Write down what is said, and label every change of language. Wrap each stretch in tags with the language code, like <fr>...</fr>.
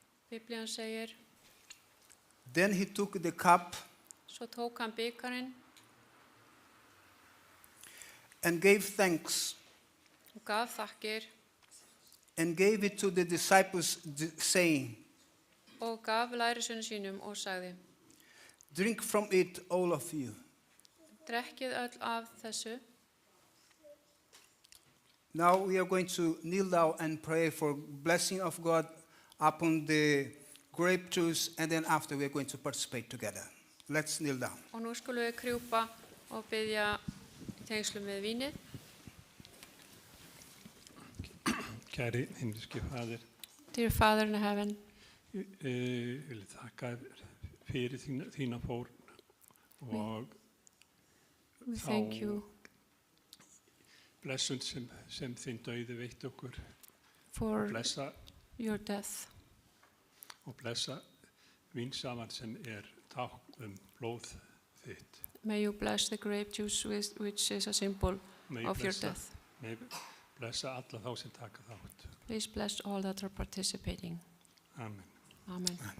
<is>Biblían segir,</is> <en>then he took the cup</en> <is>svo tók hann bikarinn</is> <en>and gave thanks</en> <is>og gaf þakkir</is> <en>and gave it to the disciples, saying,</en> <is>og gaf lærisveinum sínum og sagði,</is> <en>drink from it, all of you.</en> <is>drekkið öll af þessu.</is> <en>Now we are going to kneel down and pray for blessing of God upon the grape juice, and then after we are going to participate together. Let's kneel down.</en> <is>Og nú skulum við krjúpa og biðja í tengslum við vínið. Kæri himneski faðir,</is> <en>Dear Father in heaven,</en> <is>vil þakka fyrir þína fórn og</is> <en>we thank you</en> <is>blessun sem þinn dauði veitt okkur</is> <en>for</en> <is>blessa</is> <en>your death.</en> <is>og blessa vínsaman sem tákn blóð þitt.</is> <en>May you bless the grape juice which is a symbol of your death. May</en> <is>blessa alla þá sem taka þátt.</is> <en>Please bless all that are participating. Amen. Amen.</en>